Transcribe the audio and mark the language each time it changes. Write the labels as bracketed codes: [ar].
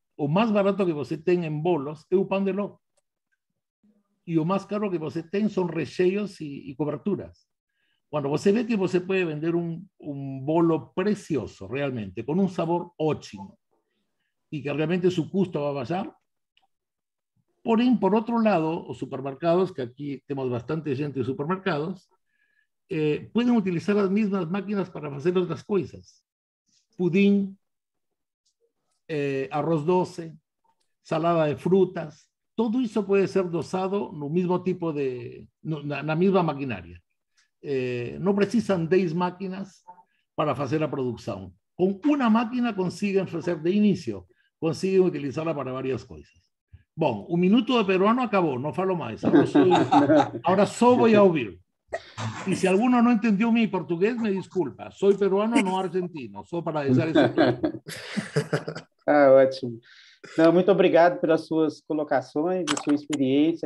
[pt] O más barato que você tem en bolos é o pão de ló. Y o más caro que você tem son recheios y coberturas. [es] Cuando você ve que você puede vender un bolo precioso, realmente, con un sabor [pt] ótimo, [es] y que realmente su costo va a bajar. Porém, por otro lado, los supermercados, que aquí tenemos bastante gente de supermercados, pueden utilizar las mismas máquinas para hacer otras cosas. Pudim, arroz doce, salada de frutas, todo eso puede ser dosado no mismo tipo de, na misma maquinaria. No precisan 10 máquinas para hacer la producción. Con una máquina consiguen hacer de inicio, consiguen utilizarla para varias cosas. [pt] Bom, o minuto de peruano acabou, não falo mais. Agora só vou a ouvir. E se alguno não entendeu meu português, me desculpa. Sou peruano, não argentino. Só para deixar isso claro. Ótimo. Não, muito obrigado pelas suas colocações, a sua experiência.